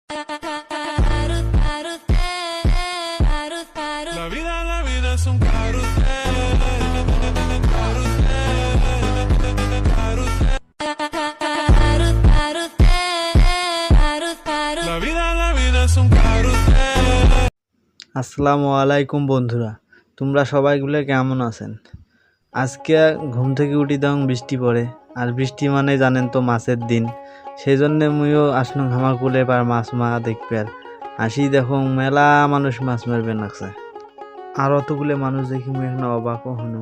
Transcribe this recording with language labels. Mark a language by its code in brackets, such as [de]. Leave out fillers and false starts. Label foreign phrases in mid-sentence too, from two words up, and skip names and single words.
[es] La vida es un carrusel, carrusel, la vida es un carrusel. [ar] السلام عليكم [bn] বন্ধুরা, তোমরা সবাইগুলো কেমন আছেন? আজকে ঘুম থেকে উঠি তখন বৃষ্টি পড়ে, আর বৃষ্টি মানে জানেন তো মাছের দিন। সেই জন্যে মুইও আসলাম আমার কুলে পার মাছ মারা দেখবে। আর আসি দেখো মেলা মানুষ মাছ মারবে নাকছে, আর অতগুলো মানুষ দেখি মুই এখন অবাকও হনু।